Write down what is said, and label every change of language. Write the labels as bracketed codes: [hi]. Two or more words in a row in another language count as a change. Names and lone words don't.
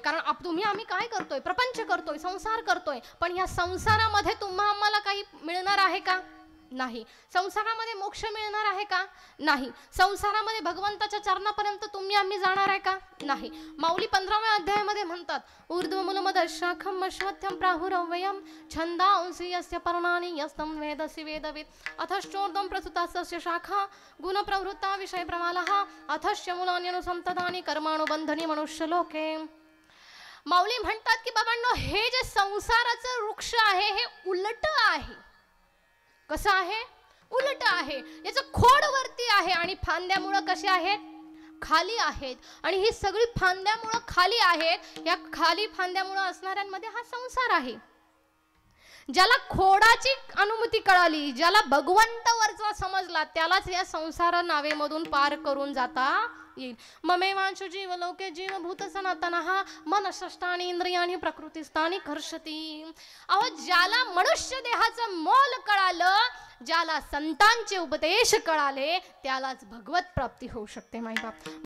[mr] कारण तुम्ही आम्ही काय करतोय, प्रपंच करतोय, संसार करतोय. पण ह्या संसारामध्ये तुम्हा आम्हाला काही मिळणार आहे का, नाही. संसारामध्ये मोक्ष मिळणार आहे का, नाही. संसारामध्ये भगवंताच्या चरणापर्यंत तुम्ही आम्ही जाणार आहे का, नाही. माऊली 15व्या अध्यायामध्ये म्हणतात, [sa] ऊर्ध्वमूलमद शाखम अश्वत्थम प्राहुरव्ययम छंदांसी यस्य पर्णानि यस्तं वेदसि वेदविद अथश्चोर्ध्वं प्रसुतास्य शाखा गुणप्रवृत्ता विषय प्रमालः अथश्च मूलान्यनुसंततानि कर्मानुबंधनी मनुष्यलोके. [mr] माऊली म्हणतात की बाबांनो, हे जे संसाराचं वृक्ष आहे हे उलट आहे. कसं आहे, उलट आहे. याचं खोड वरती आहे आणि फांद्यामुळं कसे आहेत, खाली आहेत. आणि ही सगळी फांद्यामुळं खाली आहेत. या खाली फांद्यामुळं असणाऱ्यांमध्ये हा संसार आहे. ज्याला खोडाची अनुभूती कळाली, ज्याला भगवंत वरचा समजला, त्यालाच या संसार नावेमधून पार करून जाता येईल. [sa] ममेवांशु जीव लोके जीवभूत सनातनः मन षष्ठानि इंद्रियाणि प्रकृतिस्थानि कर्षति. [mr] अहो, ज्याला मनुष्य देहाचं मोल कळालं, ज्याला संतांचे उपदेश कळाले, त्यालाच भगवत प्राप्ती होऊ शकते माय बाप.